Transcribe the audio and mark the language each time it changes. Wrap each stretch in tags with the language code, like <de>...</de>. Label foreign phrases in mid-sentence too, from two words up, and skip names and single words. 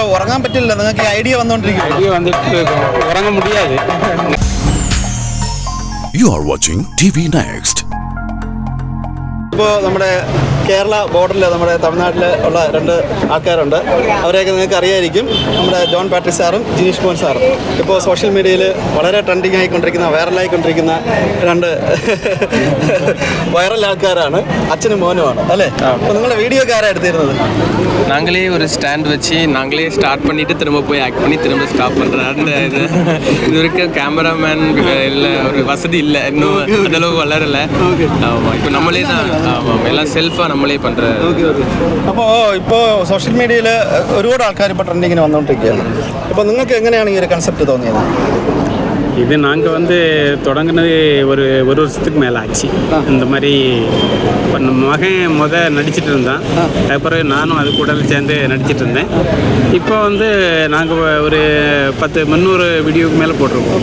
<ml>ഉറങ്ങാൻ പറ്റില്ല, നിങ്ങൾക്ക് ഐഡിയ വന്നുകൊണ്ടിരിക്കും. ഐഡിയ വന്നിട്ട് ഉറങ്ങാൻ മുടിயாது.</ml> <en>You are watching TV Next.</en> <ml>ഇപ്പോൾ നമ്മുടെ കേരള ബോർഡറിൽ നമ്മുടെ തമിഴ്നാട്ടിൽ ഉള്ള രണ്ട് ആൾക്കാരുണ്ട്. അവരെയൊക്കെ നിങ്ങൾക്ക് അറിയായിരിക്കും. നമ്മുടെ ജോൺ പാട്രിക് സാറും ജിനീഷ് മോഹൻ സാറും ഇപ്പോൾ</ml> <en>social mediayil</en> <ml>വളരെ ട്രെൻഡിങ് ആയിക്കൊണ്ടിരിക്കുന്ന വൈറലായിക്കൊണ്ടിരിക്കുന്ന രണ്ട് വൈറൽ ആൾക്കാരാണ്. അച്ഛനും മോനുമാണ് അല്ലേ? അപ്പോൾ നിങ്ങളുടെ വീഡിയോ ഒക്കെ ആരാണ് എടുത്തിരുന്നത്?</ml> <ta>நாங்களே ஒரு ஸ்டாண்ட் வச்சு நாங்களே ஸ்டார்ட் பண்ணிவிட்டு திரும்ப போய் ஆக்ட் பண்ணி திரும்ப ஸ்டாப் பண்ணுற அந்த இது வரைக்கும் கேமராமேன் இல்லை ஒரு வசதி இல்லை, இன்னும் அந்தளவு வளரலை. ஆமாம், இப்போ நம்மளே தான். ஆமாம், எல்லாம் செல்ஃபாக நம்மளே பண்ணுற.</ta> <ml>അപ്പോൾ ഇപ്പോൾ</ml> <en>social mediayil</en> <ml>ഒരുപാട് ആൾക്കാർ ഇപ്പോൾ ട്രെൻഡിങ്ങിന് വന്നുകൊണ്ടിരിക്കുകയാണ്. അപ്പോൾ നിങ്ങൾക്ക് എങ്ങനെയാണ് ഈ ഒരു കൺസെപ്റ്റ് തോന്നിയത്?</ml> <ta>இது நாங்கள் வந்து தொடங்கினது ஒரு வருஷத்துக்கு மேலே ஆச்சு. இந்த மாதிரி இப்போ நம்ம மகன் நடிச்சிட்டு இருந்தான். அதுக்கப்புறம் நானும் அது கூட சேர்ந்து நடிச்சிட்டு இருந்தேன். இப்போ வந்து நாங்கள் ஒரு 300 வீடியோக்கு மேலே போட்டிருக்கோம்.</ta>